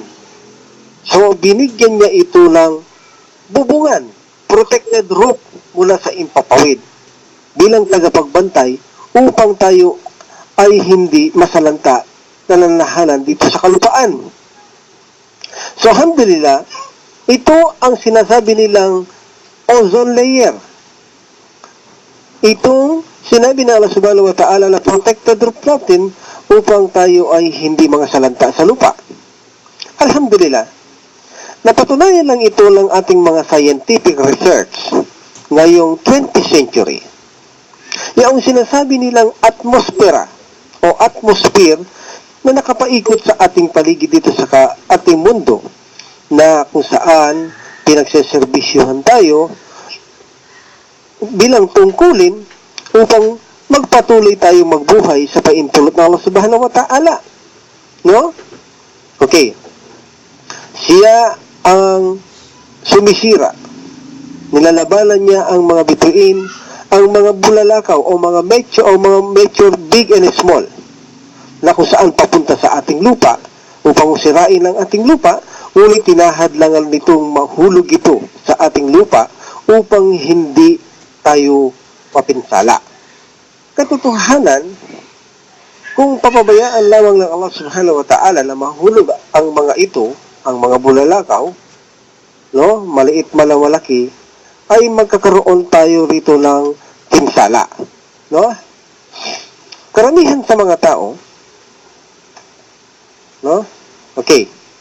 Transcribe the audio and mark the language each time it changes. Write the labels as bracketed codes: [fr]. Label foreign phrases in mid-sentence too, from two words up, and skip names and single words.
[tl] So, binigyan niya ito ng bubungan, [en] protected roof [tl] mula sa impapawid bilang tagapagbantay upang tayo ay hindi masalanta na nananahalan dito sa kalupaan. So, alhamdulillah, ito ang sinasabi nilang [en] ozone layer. [tl] Itong sinabi na Allah [ar] سبحانه وتعالى [tl] na [en] protected roof [tl] natin upang tayo ay hindi mga salanta sa lupa. Alhamdulillah, napatunayan lang ito ng ating mga [en] scientific research [tl] ngayong 20th century. Yung sinasabi nilang atmosfera o atmosphere na nakapaikot sa ating paligid dito sa ating mundo na kung saan pinagseservisyohan tayo bilang tungkulin upang magpatuloy tayo magbuhay sa paintulot ng Allah [ar] سبحانه وتعالى. [tl] No? Okay. Siya ang sumisira. Nilalabanan niya ang mga bituin, ang mga bulalakaw o mga [en] mature big and small [tl] na kung saan papunta sa ating lupa upang sirain ang ating lupa, ngunit tinahadlangan nitong mahulog ito sa ating lupa upang hindi tayo mapinsala. Katotohanan, kung papabayaan lamang ng Allah [ar] سبحانه وتعالى [tl] na mahulog ang mga ito, ang mga bulalakaw, no, maliit man o malaki, ay magkakaroon tayo rito ng pinsala. No? Karamihan sa mga tao, no? Okay.